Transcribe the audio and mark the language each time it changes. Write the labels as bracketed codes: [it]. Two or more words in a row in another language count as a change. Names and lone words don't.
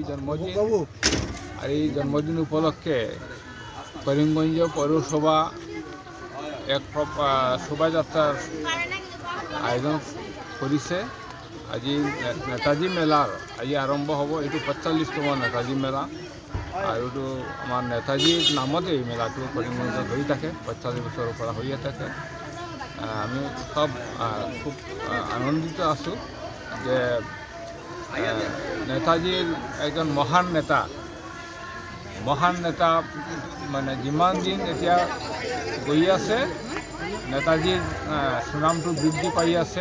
[bn] জন্মদিন আর এই জন্মদিন উপলক্ষে করিমগঞ্জ পৌরসভা এক শোভাযাত্রার আয়োজন করেছে। [as] আজি নেতাজী মেলার আজি আরম্ভ হব। এই ৪৫তম নেতাজী মেলা আর এইটো আমার নেতাজীর নামতে এই মেলাটো করিমগঞ্জত হয়ে থাকে, ৪৫ বছৰৰ পৰা হয়ে থাকে। আমি সব খুব আনন্দিত আছোঁ যে নেতাজীর একজন মহান নেতা মানে যিমান দিন এতিয়া গৈ আছে নেতাজীর সুনামটো বৃদ্ধি পাই আছে।